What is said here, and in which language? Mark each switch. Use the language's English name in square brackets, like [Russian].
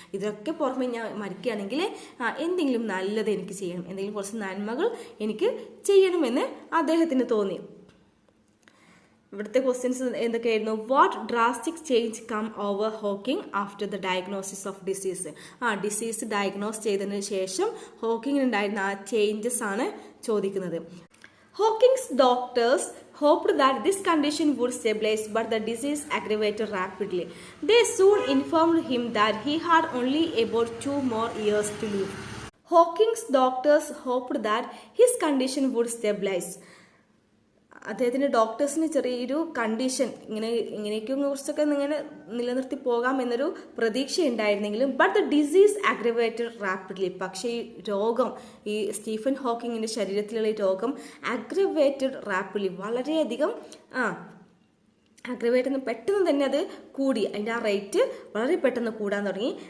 [Malayalam] ഇതൊക്കെ പുറമെ ഞാൻ മരിക്കുകയാണെങ്കിൽ എന്തെങ്കിലും നല്ലത് എനിക്ക് ചെയ്യണം, എന്തെങ്കിലും കുറച്ച് നന്മകൾ എനിക്ക് ചെയ്യണമെന്ന് അദ്ദേഹത്തിന് തോന്നി. ഇവിടുത്തെ ക്വസ്റ്റ്യൻസ് എന്തൊക്കെയായിരുന്നു? [English] What drastic change come over Hawking after the diagnosis of disease. [Malayalam] Disease diagnose ചെയ്തതിന് ശേഷം ഹോക്കിങ്ങിനുണ്ടായിരുന്ന ആ ചേഞ്ചസ് ആണ് ചോദിക്കുന്നത്. [English] Hawking's doctors hoped that this condition would stabilize, but the disease aggravated rapidly. They soon informed him that he had only about 2 more years to live. Hawking's doctors hoped that his condition would stabilize. [Malayalam] അദ്ദേഹത്തിൻ്റെ ഡോക്ടേഴ്സിന് ചെറിയൊരു condition ഇങ്ങനെയൊക്കെ കുറച്ചൊക്കെ ഇങ്ങനെ നിലനിർത്തി പോകാം എന്നൊരു പ്രതീക്ഷ ഉണ്ടായിരുന്നെങ്കിലും [English] But the disease aggravated rapidly. [Malayalam] പക്ഷേ ഈ രോഗം, ഈ സ്റ്റീഫൻ ഹോക്കിങ്ങിൻ്റെ ശരീരത്തിലുള്ള ഈ രോഗം അഗ്രവേറ്റഡ് റാപ്പിഡ്ലി, വളരെയധികം അഗ്രവേറ്റ് പെട്ടെന്ന് തന്നെ അത് കൂടി, അതിൻ്റെ ആ റേറ്റ് വളരെ പെട്ടെന്ന് കൂടാൻ തുടങ്ങി.